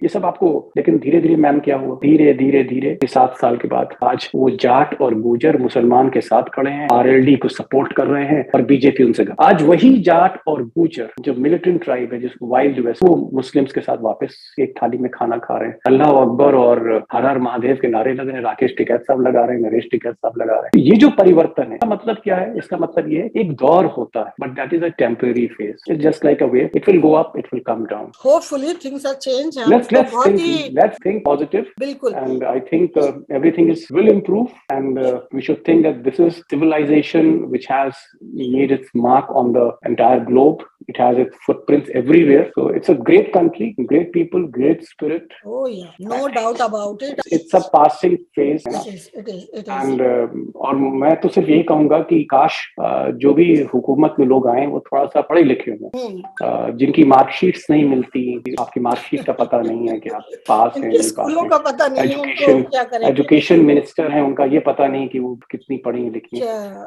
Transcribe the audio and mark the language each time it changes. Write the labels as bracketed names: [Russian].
[Hindi] ये सब आपको, लेकिन धीरे धीरे मैम क्या हुआ, धीरे धीरे धीरे 7 साल के बाद आज वो जाट और गुर्जर मुसलमान के साथ खड़े हैं, आरएलडी को सपोर्ट कर रहे हैं, और बीजेपी उनसे आज वही जाट और गुर्जर जो मिलिटेंट ट्राइब है, जिसको वाइल्ड वेस्ट, वो मुस्लिम्स के साथ वापस एक थाली में खाना खा रहे हैं। अल्लाह अकबर और हर हर महादेव के नारे लग रहे हैं, राकेश टिकैत साहब लगा रहे हैं, नरेश टिकैत साहब लगा रहे हैं। ये जो परिवर्तन है, इसका मतलब क्या है? इसका मतलब ये एक दौर होता है, [English] But that is a temporary phase. It's just like a wave, it will go up, it will come down. Hopefully things are change. let's think positive, [Hindi] बिल्कुल। [English] and I think everything will improve, and we should think that this is civilization which has made its mark on the entire globe. It has its footprints everywhere. So it's a great country, great people, great spirit. Oh yeah, no doubt about it. It's a passing phase. It is. [Hindi] And और मैं तो सिर्फ यही कहूंगा कि काश जो भी हुकूमत में लोग आए वो थोड़ा सा पढ़े लिखे हों, जिनकी मार्कशीट्स नहीं मिलती, आपकी मार्कशीट का पता नहीं है कि आप पास हैं नहीं स्कूलों का पता नहीं है, एजुकेशन मिनिस्टर हैं, उनका ये पता नहीं कि वो कितनी पढ़ी लिखी है।